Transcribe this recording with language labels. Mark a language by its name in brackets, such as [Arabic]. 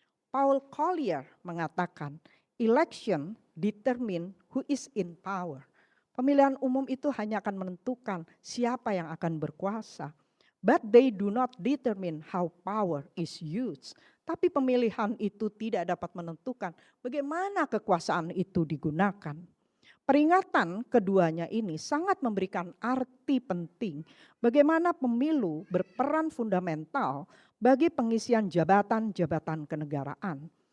[English] Paul Collier [Indonesian] mengatakan, [English] "Election determine who is in power." [Indonesian] Pemilihan umum itu hanya akan menentukan siapa yang akan berkuasa. [English] But they do not determine how power is used. [Indonesian] Tapi pemilihan itu tidak dapat menentukan bagaimana kekuasaan itu digunakan. Peringatan keduanya ini sangat memberikan arti penting bagaimana pemilu berperan fundamental bagi pengisian jabatan-jabatan kenegaraan.